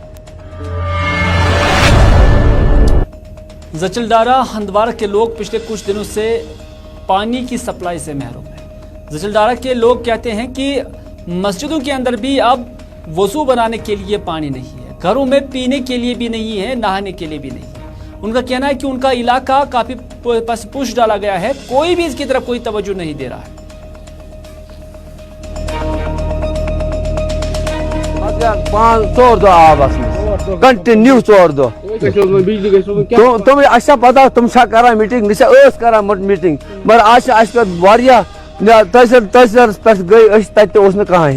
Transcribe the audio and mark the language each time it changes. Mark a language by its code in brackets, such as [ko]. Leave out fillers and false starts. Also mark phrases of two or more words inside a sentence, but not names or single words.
[hi] जचलदारा हंदवारा के लोग पिछले कुछ दिनों से पानी की सप्लाई से महरूम हैं। जचलदारा के लोग कहते हैं कि मस्जिदों के अंदर भी अब वजू बनाने के लिए पानी नहीं है, घरों में पीने के लिए भी नहीं है, नहाने के लिए भी नहीं है। उनका कहना है कि उनका इलाका काफी पुश डाला गया है, कोई भी इसकी तरफ कोई तवज्जो नहीं दे रहा है। [ks] ژور دۄہ آب کنٹِنیو ژور دۄہ تِم اَسہِ چھا پتہ تِم چھا کران میٖٹِنگ، نہ چھا ٲس کران میٖٹِنگ، مگر آز چھِ اَسہِ پٮ۪ٹھ واریاہ تحصیلَس پٮ۪ٹھ گٔے أسۍ تَتہِ تہِ اوس نہٕ کٕہٕنۍ۔